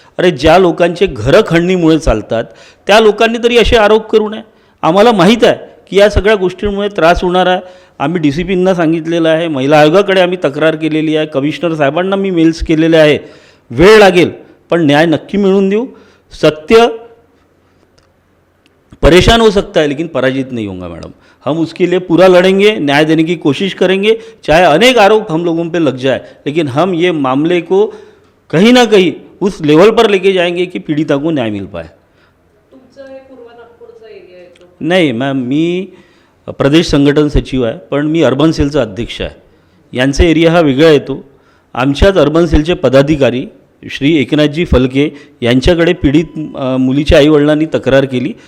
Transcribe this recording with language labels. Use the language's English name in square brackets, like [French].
[Marathi] अरे, ज्या लोकांचे घरं खंडणीमुळे चालतात त्या लोकांनी तरी असे आरोप करू नये। आम्हाला माहीत आहे की या सगळ्या गोष्टींमुळे त्रास होणार आहे। आम्ही DCPंना सांगितलेलं आहे, महिला आयोगाकडे आम्ही तक्रार केलेली आहे, कमिशनर साहेबांना मी मेल्स केलेले आहे। वेळ लागेल पण न्याय नक्की मिळवून देऊ। [Hindi] सत्य परेशान हो सकता है लेकिन पराजित नहीं होगा मैडम। हम उसके लिए पूरा लड़ेंगे, न्याय देने की कोशिश करेंगे, चाहे अनेक आरोप हम लोगों पे लग जाए, लेकिन हम ये मामले को कहीं ना कहीं उस लेवल पर लेके जाएंगे कि पीड़िता को न्याय मिल पाए। [Marathi] तुमचं हे पूर्व नागपूरचा एरिया आहे तो? नाही मॅम, मी प्रदेश संघटन सचिव आहे, पण मी अर्बन सेलचा अध्यक्ष आहे। यांचा एरिया हा वेगळा येतो आमच्याच अर्बन सेलचे पदाधिकारी श्री एकनाथजी फलके यांच्याकडे पीडित मुलीच्या आईवडिलांनी तक्रार केली.